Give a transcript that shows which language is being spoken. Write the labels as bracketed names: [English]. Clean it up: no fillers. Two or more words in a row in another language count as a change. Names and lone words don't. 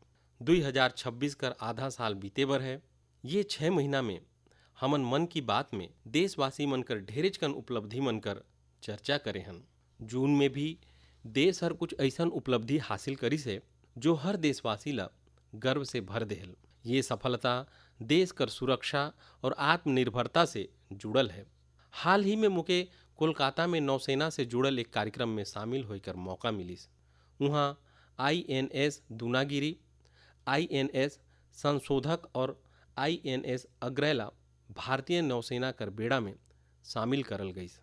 [Surgujia] 2026 कर आधा साल बीते बर है। ये 6 महीना में हमन मन की बात में देशवासी मन कर ढेरेच कन उपलब्धि मन कर चर्चा करे हन। जून में भी देश हर कुछ ऐसन उपलब्धि हासिल करिस है जो हर देशवासी ला गर्व से भर देहल। ये सफलता देश कर सुरक्षा और आत्मनिर्भरता से जुड़ल है। हाल ही में मुके कोलकाता में नौसेना से जुड़ल एक कार्यक्रम में शामिल होकर मौका मिलिस। वहाँ INS दूनागिरी, INS संशोधक और INS अग्रैला भारतीय नौसेना कर बेड़ा में शामिल करल गईस।